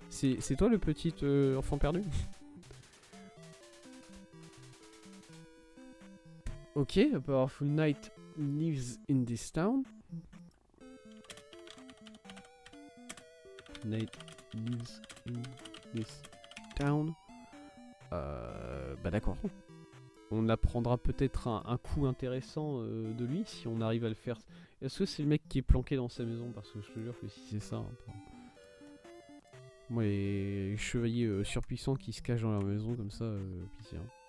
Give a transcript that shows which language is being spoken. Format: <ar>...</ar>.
<fr>C'est toi le petit enfant perdu?</fr> <en>Ok, a powerful knight lives in this town. Knight lives in this town.</en> <fr>Bah d'accord. On apprendra peut-être un coup intéressant de lui si on arrive à le faire. Est-ce que c'est le mec qui est planqué dans sa maison? Parce que je te jure que si c'est ça... Moi les chevaliers surpuissants qui se cachent dans leur maison comme ça, pitié. Hein.</fr>